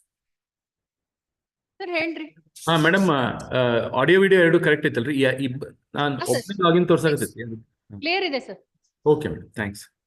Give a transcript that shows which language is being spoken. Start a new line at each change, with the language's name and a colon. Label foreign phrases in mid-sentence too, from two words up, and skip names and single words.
Kannada: Sir, ಹೇಳ್ರಿ. Madam,
English: audio video
Kannada: ಎರಡು correct ಐತಲ್ರಿ? ನಾನು sir. ಒಬ್ಬನೇ ಲಾಗಿನ್ ತೋರ್ಸಾಕತ್ತೈತಿ. Clear ಇದೆ sir.
English: Okay, madam. Thanks.